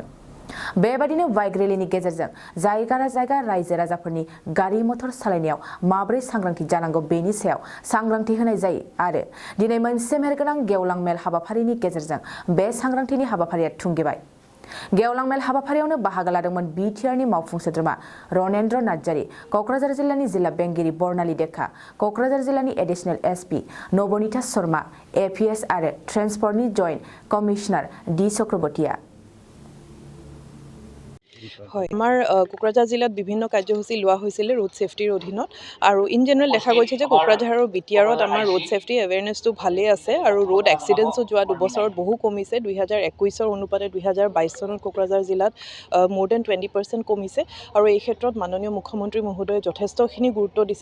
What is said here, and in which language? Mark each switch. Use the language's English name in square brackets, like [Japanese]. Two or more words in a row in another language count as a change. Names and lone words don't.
[Bodo] बेबादिनो बाइक रेलिनि गेजेरजों जायगा रायजो राजाफोरनि गारि मटर सालायनायाव माब्रै सांग्रांथि जानांगौ बेनि सायाव सांग्रांथि होनाय जायो आरो दिनै मोनसे मेहेरगोनां गेवलां मेल हाबाफारिनि गेजेरजों बे सांग्रांथिनि हाबाफारिया थुंगेबाय। गेवलां मेल हाबाफारियावनो बाहागो लादोंमोन बिटिआरनि मावफुं सोद्रोमा रनेन्द्र नार्जारी, कक्राझार जिल्लानि जिल्ला बेंगिरि बर्नाली देखा, कक्राझार जिल्लानि [English] additional SP [Bodo] नबनीता शर्मा, एपिएस आरो ट्रेन्सपर्टनि [English] joint commissioner [Bodo] डि चक्रवर्तीया। [Assamese] আমাৰ কোকৰাঝাৰ জিলাত বিভিন্ন কাৰ্যসূচী লোৱা হৈছিলে [English] road safety [Assamese] অধীনত আৰু [English] in general [Assamese] দেখা গৈছে যে কোকৰাঝাৰ আৰু বিটিআৰত আমাৰ [English] road safety awareness [Assamese] ভালেই আছে আৰু [English] road accidents [Assamese] যোৱা 2 বছৰত বহু কমিছে। 2021 অনুপাতে 2022 চনত কোকৰাঝাৰ জিলাত [English] more than [Assamese] 20% কমিছে আৰু এই ক্ষেত্ৰত মাননীয় মুখ্যমন্ত্ৰী মহোদয়ে যথেষ্টখিনি গুৰুত্ব দিছে।